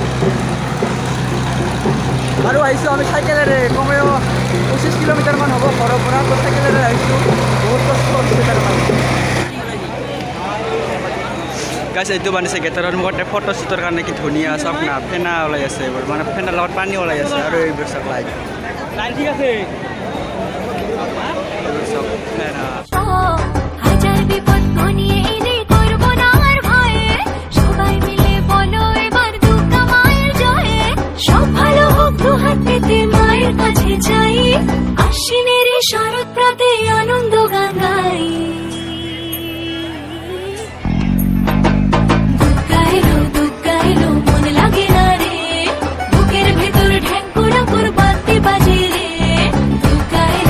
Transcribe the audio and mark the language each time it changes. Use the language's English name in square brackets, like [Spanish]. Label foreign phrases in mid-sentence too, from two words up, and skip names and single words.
[Assamese] আৰু আহিছোঁ আমি চাইকেলেৰে কমেও 25 কিলোমিটাৰমান হ'ব ঘৰৰ পৰা। তো চাইকেলেৰে আহিছোঁ বহুত কষ্ট হৈছে তাৰমানে। গাছ এইটো বানিছে গেটৰ সন্মুখতে [English] photo shoot [Assamese] কাৰণে কি ধুনীয়া চাওক না ফেনা ওলাই আছে এইবোৰ মানে ফেনাৰ লগত পানী ওলাই আছে আৰু এইবোৰ চাওক লাইট ঠিক আছে ফেনা [Bangla] হাজার বিপদ ঘনিয়ে এলে করব না আর ভয়ে সবাই মিলে বলো এবার দুর্গা মায়ের জয়ে সব ভালো হোক দুহাত পেতে মায়ের কাছে যাই আশ্বিনের শরৎ প্রাতে আনন্দ গান গাই দুর্গা এলো মন লাগে না রে বুকের ভেতর ঢ্যাঙ্কুরা করবাতে বাজে রে দুর্গা এলো।